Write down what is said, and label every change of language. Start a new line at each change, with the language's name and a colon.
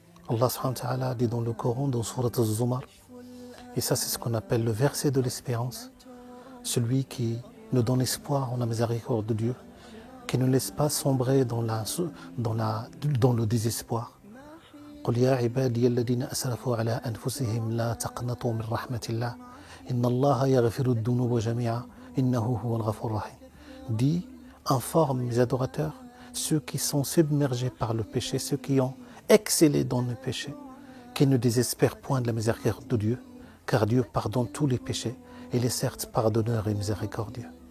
French: Allah subhanahu wa ta'ala dit dans le Coran, dans Surat al-Zumar, et ça c'est ce qu'on appelle le verset de l'espérance, celui qui nous donne espoir en la miséricorde de Dieu, qui ne laisse pas sombrer dans le désespoir.
Arabic: قل يا عبادي الذين أسرفوا على أنفسهم لا تقنطوا من رحمة الله إن الله يغفر الذنوب جميعا إنه هو الغفور الرحيم.
French: Dit, informe mes adorateurs, ceux qui sont submergés par le péché, ceux qui ont excellé dans le péché, qui ne désespèrent point de la miséricorde de Dieu, car Dieu pardonne tous les péchés, et il est certes pardonneur et miséricordieux.